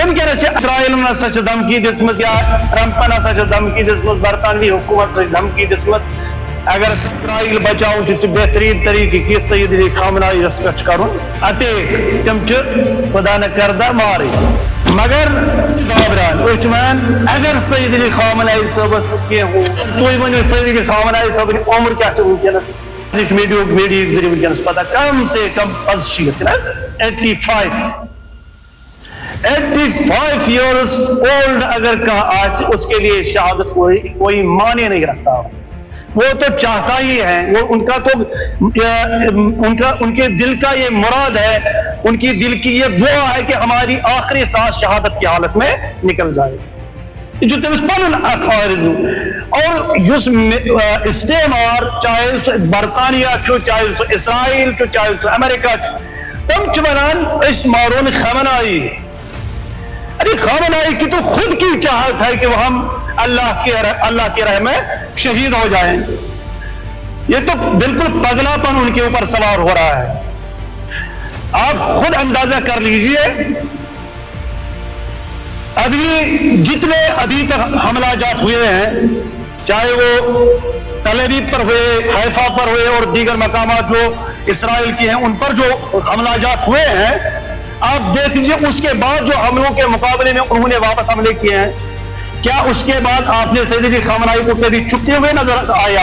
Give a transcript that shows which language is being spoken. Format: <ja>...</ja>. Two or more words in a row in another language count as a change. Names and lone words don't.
<ks>ونکس اسرائیل ہسا دھمکی دِژمٕژ یا ٹرمپن ہسا دھمکی دِژمٕژ برطانوی حکومت دھمکی دِژمٕژ اگر اسرائیل بچاؤ تو بہترین طریقہ کہ سید علی خامنائی اس پہ کرن اٹیک تم خدا نہ کردہ مارے مگر گابران مان اگر سید علی خامنائی صبس کی ہو تھی ونو سید علی خامنائی صبن عمر کیا ونکس میڈیا ذریعہ ونکس پتہ کم سے کم 85</ks> <en>years old</en> <ur>اگر کہاں اس کے لیے شہادت کوئی معنی نہیں رکھتا. وہ تو چاہتا ہی ہے, وہ ان کا تو ان کے دل کا یہ مراد ہے, ان کی دل کی یہ دعا ہے کہ ہماری آخری سانس شہادت کی حالت میں نکل جائے.</ur> <ks>جو تمس پن اخارز اور اس استعمار چاہے برطانیہ چھو چاہے اسرائیل چھو چاہے امریکہ تم ونان اس مارون خامنائی.</ks> <ur>ارے خامنائی کی تو خود کی چاہت ہے کہ وہ ہم اللہ کے راہ میں شہید ہو جائیں. یہ تو بالکل پگلا پن ان کے اوپر سوار ہو رہا ہے. آپ خود اندازہ کر لیجئے ابھی تک حملہ جات ہوئے ہیں, چاہے وہ تل ابیب پر ہوئے, حیفا پر ہوئے اور دیگر مقامات جو اسرائیل کے ہیں ان پر جو حملہ جات ہوئے ہیں, آپ دیکھ لیجیے اس کے بعد جو حملوں کے مقابلے میں انہوں نے واپس حملے کیے ہیں, کیا اس کے بعد آپ نے سید علی خامنائی کو کبھی چھپتے ہوئے نظر آئے؟</ur>